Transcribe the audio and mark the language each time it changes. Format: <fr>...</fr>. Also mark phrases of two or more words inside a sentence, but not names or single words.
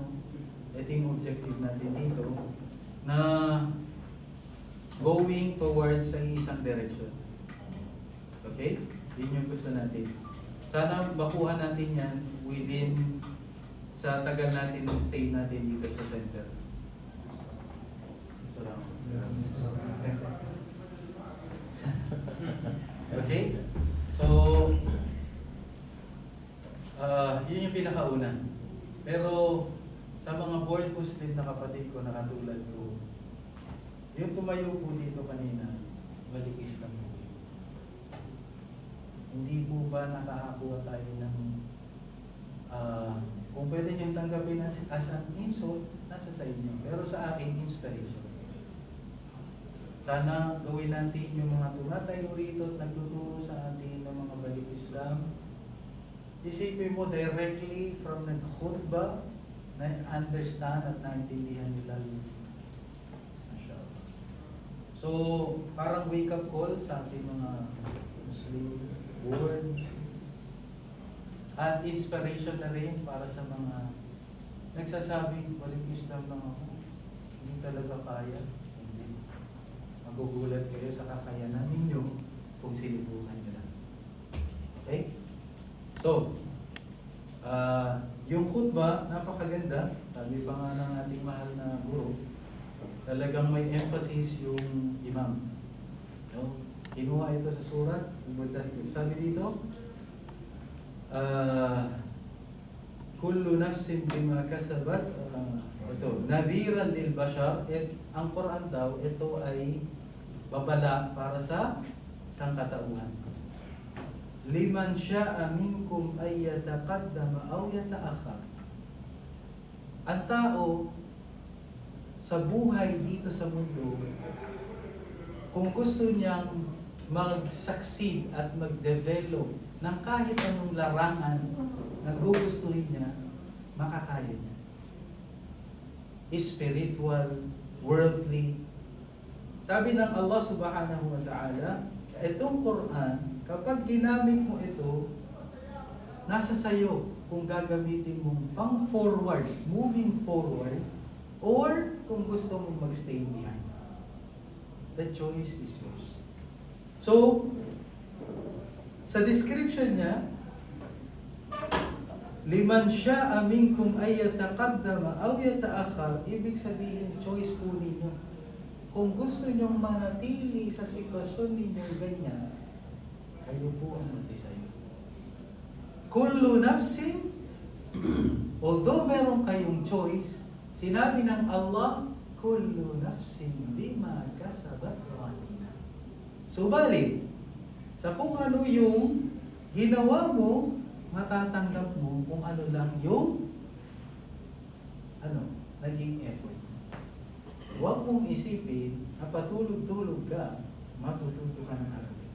<tl>Ito yung objective natin dito na</tl> <en>going towards</en> <tl>sa isang direction. Okay? Yun yung gusto natin. Sana makuha natin yan within sa tagal natin ng stay natin dito sa center. Okay? So, yun yung pinakauna. Pero, sa mga</tl> <en>born Muslim</en> <tl>na kapatid ko, na katulad ko, yung tumayo po dito kanina, balik Islam po. Hindi po ba nakakakuha tayo ng kung pwede niyong tanggapin</tl> <en>as an insult,</en> <tl>nasa sa inyo. Pero sa akin, inspiration. Sana gawin natin yung mga tumatayo rito at nagtuturo sa atin ng mga balik Islam. Isipin mo</tl> <en>directly from the khutbah</en> <tl>na understand at naintindihan nila yun. So, parang</tl> <en>wake up call</en> <tl>sa ating mga</tl> <en>Muslim world</en> <tl>at inspiration na rin para sa mga nagsasabing balik Islam lang ako, hindi talaga kaya. Hindi. Magugulat kayo sa kakayanan ninyo kung sinubukan nyo lang. Okay? So, yung khutbah, napakaganda. Sabi pa nga ng ating mahal na guru, talagang may emphasis yung imam. No? Kinuha ito sa surat, sabi dito,</tl> <ar>كل نفس بما كسبت, ito, نذيرا للبشر.</ar> <tl>Ang Quran daw, ito ay babala para sa sangkatauhan.</tl> <ar>لمن شاء منكم أن يتقدم أو يتأخر.</ar> <tl>Ang tao sa buhay dito sa mundo, kung gusto niyang mag-succeed at mag-develop ng kahit anong larangan na gugustuhin niya, makakaya niya.</tl> <en>Spiritual, worldly.</en> <tl>Sabi ng Allah</tl> <ar>سبحانه وتعالى,</ar> <tl>itong Quran, kapag ginamit mo ito, nasa sayo kung gagamitin mong pang-forward,</tl> <en>moving forward,</en> <tl>or kung gusto mong mag-stay behind.</tl> <en>The choice is yours. So,</en> <tl>sa description niya,</tl> <ar>لمن شاء منكم أن يتقدم أو يتأخر,</ar> <tl>ibig sabihin choice po ninyo. Kung gusto nyong manatili sa sitwasyon ninyo ganyan, kayo po ang mag-decide.</tl> <ar>كل نفس,</ar> <tl>although meron kayong choice, sinabi ng Allah,</tl> <ar>كل نفس بما كسبت رهينة.</ar> <tl>Subalit, sa kung ano yung ginawa mo, matatanggap mo kung ano lang yung naging effort. Huwag mong isipin na patulog-tulog ka, matututo ka ng Arabic.</tl>